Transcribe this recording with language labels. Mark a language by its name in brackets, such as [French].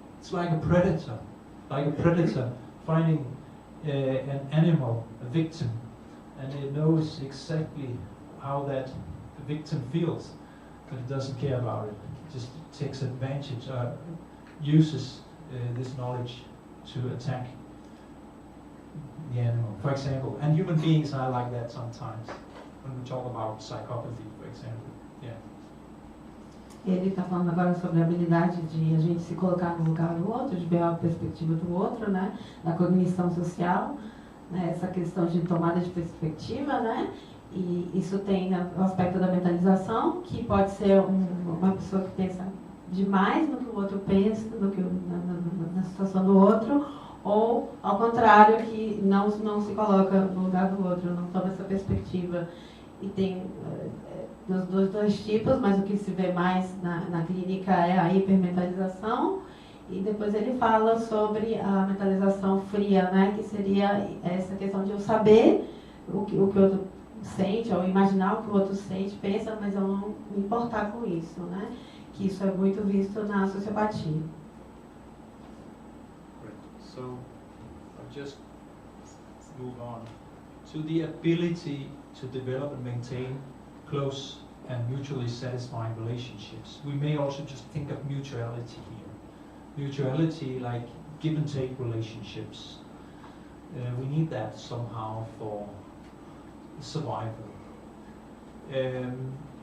[English] It's like a predator. Finding an animal, a victim, and it knows exactly how that victim feels, but it doesn't care about it. It just takes advantage, uses this knowledge to attack the animal, for example. And human beings are like that sometimes, when we talk about psychopathy, for example. Yeah. [Portuguese] Ele está falando agora sobre a habilidade de a gente se colocar no lugar do outro, de ver a perspectiva do outro, né? Da cognição social, né? Essa questão de tomada de perspectiva, né? E isso tem o aspecto da mentalização, que pode ser uma pessoa que pensa demais no que o outro pensa, na situação do outro, ou, ao contrário, que não se coloca no lugar do outro, não toma essa perspectiva. E tem dos dois tipos, mas o que se vê mais na clínica é a hipermentalização. E depois ele fala sobre a mentalização fria, né, que seria essa questão de eu saber o que o outro sente, ou imaginar o que o outro sente, pensa, mas eu não me importar com isso, né? Que isso é muito visto na sociopatia. [English] So, I'll just move on to the ability to develop and maintain close and mutually satisfying relationships. We may also just think of mutuality here. Mutuality, like give and take relationships. We need that somehow for survival.